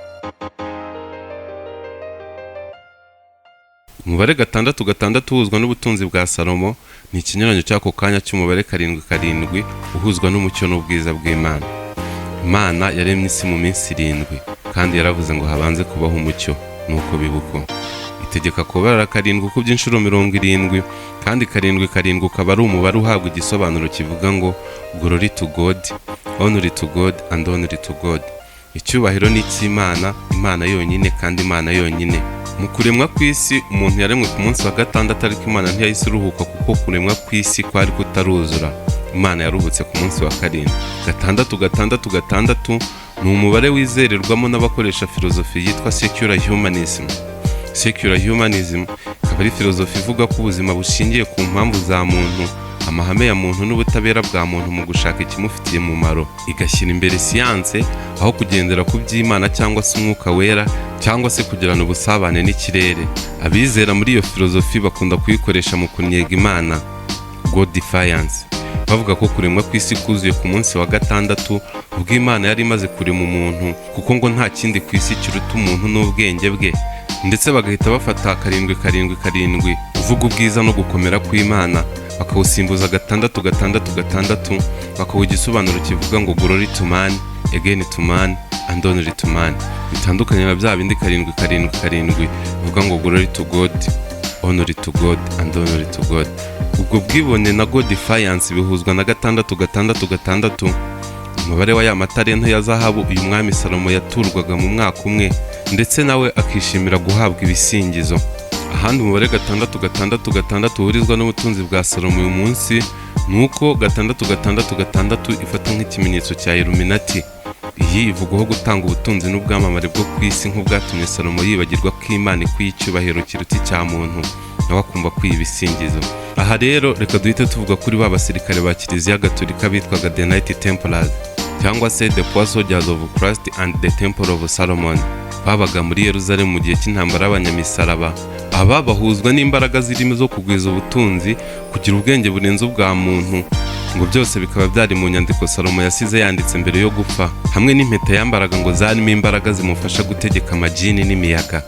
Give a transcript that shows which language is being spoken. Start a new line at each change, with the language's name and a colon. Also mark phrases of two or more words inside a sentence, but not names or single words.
Kinyarwanda: Umubare 6 uhuzwa n'ubutunzi bwa Salomo ni ikinyuranyo cy'ako kanya cy'umubare 7 uhuzwa n'umucyo n'ubwiza bw'Imana. Imana yaremye isi mu minsi 7 kandi yaravuze ngo habanze kubaho umucyo, nuko bibuko. Itegeka kubara 7 ku by'inshuro 70, kandi 7 ukaba ari umubare uhabwa igisobanuro kivuga ngo
English: glory to God, honor to God and honor to God.
Kinyarwanda: Icyubahiro ni icy'Imana, Imana yonyine kandi Imana yonyine. Mu kuremwa kw'isi umuntu yaremwe ku munsi wa 6, ariko Imana ntiyahise iruhuka kuko kuremwa kw'isi kwari kutaruzura. Imana yaruhutse ku munsi wa 7. 6 ni umubare wizererwamo n'abakoresha filozofi yitwa
English: secular humanism. Secular humanism
Kinyarwanda: akaba ari filozofi ivuga ko ubuzima bushingiye ku mpamvu za muntu, amahame ya muntu n'ubutabera bwa muntu mu gushaka ikimufitiye umumaro, igashyira imbere siyanse aho kugendera ku by'Imana cyangwa se umwuka wera cyangwa se kugirana ubusabane n'ikirere. Abizera muri iyo filozofi bakunda kuyikoresha mu kunnyega Imana,
English: God defiance,
Kinyarwanda: bavuga ko kuremwa kw'isi kuzuye ku munsi wa gatandatu ubwo Imana yari imaze kurema umuntu, kuko ngo nta kindi ku isi kiruta umuntu n'ubwenge bwe, ndetse bagahita bafata 7-7-7 uvuga ubwiza no gukomera kw'Imana bakawusimbuza 6-6-6 bakawuha igisobanuro kivuga ngo
English: glory to man, again to man and only to man,
Kinyarwanda: bitandukanye na bya bindi 7-7-7 bivuga ngo
English: glory to God, honor to God and honor to God.
Kinyarwanda: Ubwo bwibone na
English: God defiance
Kinyarwanda: bihuzwa na 6-6-6, umubare wa ya matalento ya zahabu uyu mwami Salomo yaturwaga mu mwaka umwe, ndetse nawe akishimira guhabwa ibisingizo. Ahandi umubare 6-6-6 uhurizwa n'ubutunzi bwa Salomo uyu munsi nuko 6-6-6 ifata nk'ikimenyetso cya Illuminati. Iyi ivugwaho gutanga ubutunzi n'ubwamamare bwo ku isi nk'ubwatumye Salomo yibagirwa ko Imana ikwiye icyubahiro kiruta icya muntu, nawe akumva kwiha ibisingizo. Aha rero reka duhite tuvuga kuri ba basirikare ba Kiliziya Gatolika bitwaga The Knight Templars cyangwa se The Poor Soldiers of Christ and the Temple of Solomon. Babaga muri Yerusalemu mu gihe cy'intambara y'abanyamisaraba. Aba bahuzwa n'imbaraga zirimo zo kugwiza ubutunzi, kugira ubwenge burenze ubwa muntu, ngo byose bikaba byari mu nyandiko Salomo yasize yanditse mbere yo gupfa, hamwe n'impeta yambaraga ngo zarimo imbaraga zimufasha gutegeka amajini n'imiyaga.